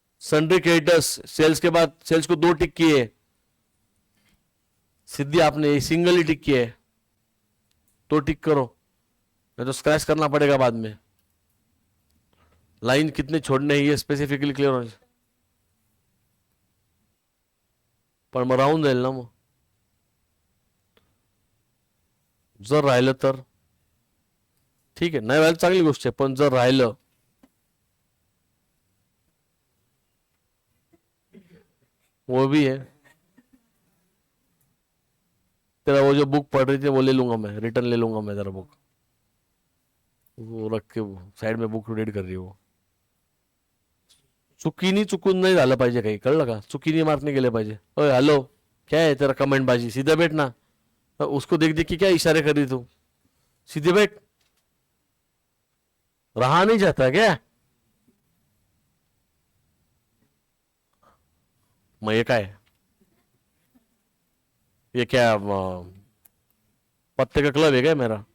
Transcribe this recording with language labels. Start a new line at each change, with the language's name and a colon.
Hindi: Sundry creditors, sales के बाद sales को 2 टिक किए, सिद्धि आपने सिंगल ही टिक किया है, तो टिक करो, नहीं तो स्क्रैच करना पड़ेगा बाद में। लाइन कितने छोड़ने हैं ये स्पेसिफिकली क्लियर होना चाहिए।
Marathi: पण मग राहून जाईल ना, मग जर राहिलं तर ठीक आहे, नाही व्हायला चांगली गोष्ट आहे, पण जर राहिलं
Hindi: वो भी है। तेरा वो जो बुक पढ़ रही थी वो ले लूंगा मैं, रिटर्न ले लूंगा मैं तेरा बुक, वो रख के साइड में बुक रीड कर रही है वो।
Marathi: चुकीनी चुकून नाही झालं पाहिजे काही, कळलं का? चुकीनी मार्क नाही गेले पाहिजे।
Hindi: ओए हेलो, क्या है तेरा कमेंट बाजी? सीधे बैठ ना, उसको देख देख के क्या इशारे कर रही तू? सीधे बैठ, रहा नहीं जाता क्या?
Marathi: मग ये काय
Hindi: ये क्या पत्ते का क्लब है क्या मेरा?